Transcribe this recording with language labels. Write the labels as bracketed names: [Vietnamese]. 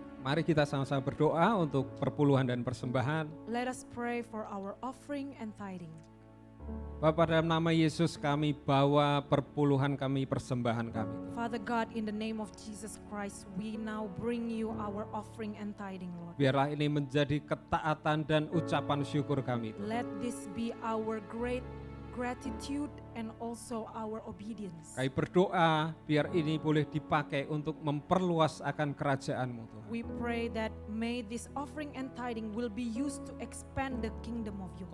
[Indonesian] Mari kita sama-sama berdoa untuk perpuluhan dan persembahan. [English] Let us pray for our offering and tithing. [Indonesian] Bapa, dalam nama Yesus kami bawa perpuluhan kami, persembahan kami. [English] Father God, in the name of Jesus Christ, we now bring you our offering and tithing, Lord. [Indonesian] Biarlah ini menjadi ketaatan dan ucapan syukur kami. [English] Let this be our great gratitude and also our obedience. [Indonesian] Kami berdoa biar ini boleh dipakai untuk memperluas akan kerajaan-Mu, Tuhan. [English] We pray that may this offering and tithing will be used to expand the kingdom of yours.